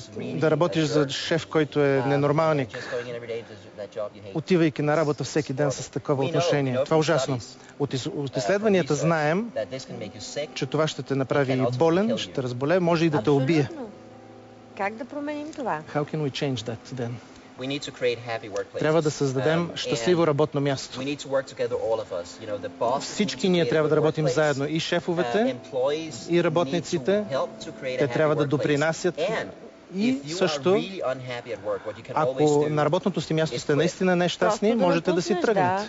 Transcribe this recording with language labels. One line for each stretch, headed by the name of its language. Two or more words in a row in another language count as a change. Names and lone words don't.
Bulgarian: Да работиш за шеф, който е ненормалник. Отивайки на работа всеки ден с такова отношение. Това е ужасно. От изследванията знаем, че това ще те направи и болен, ще те разболее, може и да те убие. Как да променим това?
English: How can we change that then?
Bulgarian: Трябва да създадем щастливо работно място. Всички ние трябва да работим заедно. И шефовете, и работниците. Те трябва да допринасят. И също, ако на работното си място сте наистина нещастни, можете да си тръгнете.